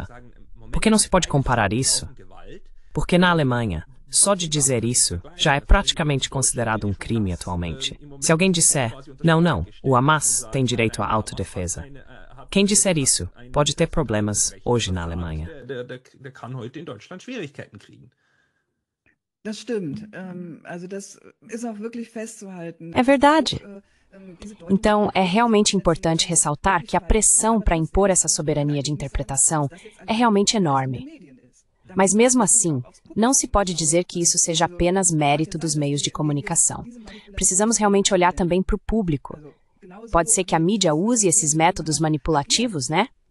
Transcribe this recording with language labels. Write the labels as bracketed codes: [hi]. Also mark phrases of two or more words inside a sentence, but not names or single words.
[pt] Por que não se pode comparar isso? Porque na Alemanha, só de dizer isso já é praticamente considerado um crime atualmente. Se alguém disser, não, o Hamas tem direito à autodefesa. Quem disser isso pode ter problemas hoje na Alemanha. [de] Der kann heute in Deutschland Schwierigkeiten kriegen. Das stimmt. Das ist auch wirklich festzuhalten. [pt] É verdade. Então, é realmente importante ressaltar que a pressão para impor essa soberania de interpretação é realmente enorme. Mas mesmo assim, não se pode dizer que isso seja apenas mérito dos meios de comunicação. Precisamos realmente olhar também para o público. Pode ser que a mídia use esses métodos manipulativos, né?